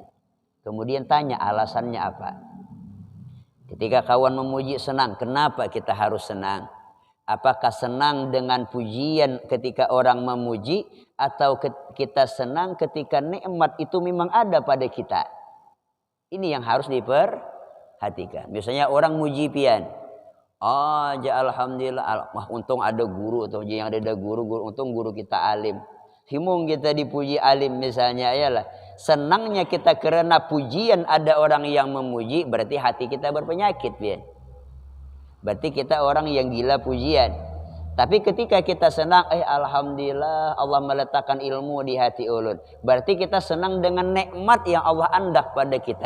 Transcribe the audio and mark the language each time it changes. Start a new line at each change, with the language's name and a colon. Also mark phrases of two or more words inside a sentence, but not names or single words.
Banjar: Kemudian tanya alasannya apa. Ketika kawan memuji senang, kenapa kita harus senang? Apakah senang dengan pujian ketika orang memuji atau kita senang ketika nikmat itu memang ada pada kita? Ini yang harus diperhatikan. Misalnya orang muji pian. Oh, ja alhamdulillah, untung ada guru atau yang ada guru, untung guru kita alim. Himung kita dipuji alim misalnya, ayalah. Senangnya kita karena pujian ada orang yang memuji, berarti hati kita berpenyakit, pian. Berarti kita orang yang gila pujian. Tapi ketika kita senang, alhamdulillah Allah meletakkan ilmu di hati ulun. Berarti kita senang dengan nikmat yang Allah andak pada kita.